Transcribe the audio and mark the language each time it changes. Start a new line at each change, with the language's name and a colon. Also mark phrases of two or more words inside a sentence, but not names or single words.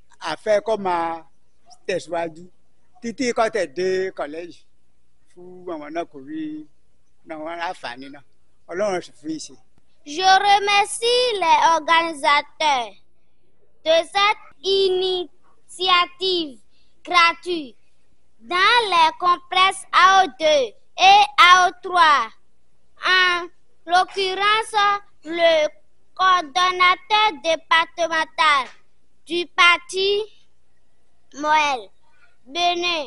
Yoruba: affaire kó máa tẹ̀síwájú títí kó tẹ̀ dé kọ́lẹ́jì fún àwọn náà kò rí náà wọn láǹfààní náà Ọlọ́run sì fún ìṣe.
French: Je remercie les organisateurs de cette initiative gratuite dans les complexes AO2 et AO3. En l'occurrence, le coordonnateur départemental du parti Moël Bénin.